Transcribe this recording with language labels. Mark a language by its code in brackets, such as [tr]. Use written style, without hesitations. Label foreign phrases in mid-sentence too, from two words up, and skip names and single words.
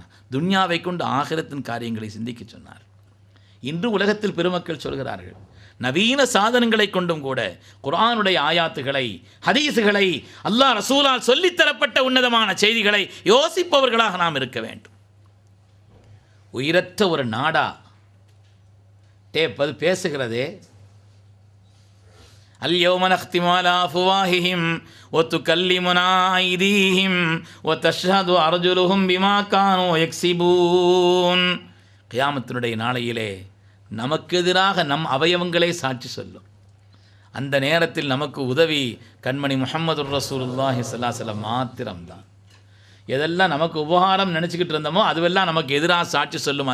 [ta] துன்யாவை கொண்டு ஆகிரத்தின் காரியங்களை சிந்திக்க சொன்னார். இன்று உலகத்தில் பெருமக்கள் சொல்கிறார்கள், நவீன சாதனங்களை கொண்டும் கூட குர்ஆனுடைய ஆயாத்துகளை, ஹதீஸுகளை, அல்லாஹ் ரசூலால் சொல்லித்தரப்பட்ட உன்னதமான செய்திகளை யோசிப்பவர்களாக நாம் இருக்க வேண்டும். உயிரற்ற ஒரு நாடா டேப் அது பேசுகிறதே, [ar] اليوم نختم على أفواههم وتكلمنا أيديهم وتشهد أرجلهم بما كانوا يكسبون. [ta] கியாமத்தினுடைய நாளையிலே நமக்கு எதிராக நம் அவயவங்களே சாட்சி சொல்லும். அந்த நேரத்தில் நமக்கு உதவி கண்மணி முஹம்மது [ar] رسول الله صلى الله عليه وسلم [ta] மாத்திரம்தான். எதெல்லாம் நமக்கு உபகாரம் நினச்சிக்கிட்டு இருந்தோமோ அதுவெல்லாம் நமக்கு எதிராக சாட்சி சொல்லும்.